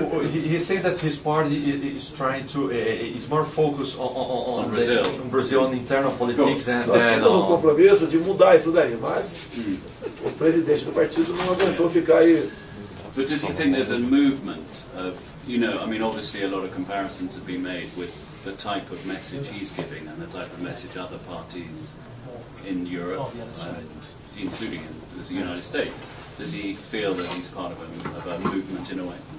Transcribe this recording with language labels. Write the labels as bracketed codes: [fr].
[en] He said that his party is trying to is more focused on Brazil, on internal politics than [pt] Nós tínhamos compromisso de mudar isso daí, mas o presidente do partido não aguentou ficar aí. [en] But does he think there's a movement of, you know, I mean, obviously a lot of comparisons have been made with the type of message he's giving and the type of message other parties in Europe, and including in the United States. Does he feel that he's part of a movement in a way?